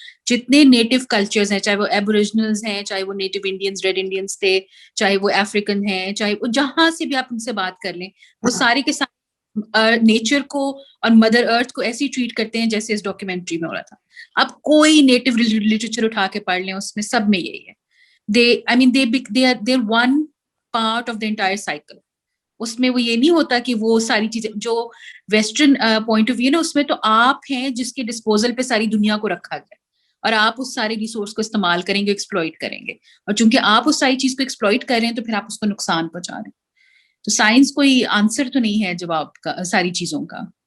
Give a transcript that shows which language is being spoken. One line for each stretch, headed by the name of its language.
Urdu: جتنے NATO cultures ہیں, چاہے وہ ایبوریجنلز ہیں, چاہے وہ نیٹو انڈینز ریڈ انڈینز تھے, چاہے وہ افریقن ہیں, چاہے وہ جہاں سے بھی آپ ان سے بات کر لیں, وہ سارے کے سارے نیچر کو اور مدر ارتھ کو ایسی ٹریٹ کرتے ہیں جیسے اس ڈاکیومنٹری میں ہو رہا تھا. اب کوئی نیٹو لٹریچر اٹھا کے پڑھ لیں, اس میں سب میں یہی ہے.
English: they are one part of the entire cycle.
Urdu: اس میں وہ یہ نہیں ہوتا کہ وہ ساری چیزیں جو ویسٹرن پوائنٹ آف ویو نا, اس میں تو آپ ہیں جس کے ڈسپوزل پہ ساری دنیا کو رکھا گیا اور آپ اس سارے ریسورس کو استعمال کریں گے, ایکسپلوئٹ کریں گے, اور چونکہ آپ اس ساری چیز کو ایکسپلوئٹ کر رہے ہیں تو پھر آپ اس کو نقصان پہنچا رہے ہیں. تو سائنس کوئی آنسر تو نہیں ہے جواب کا ساری چیزوں کا.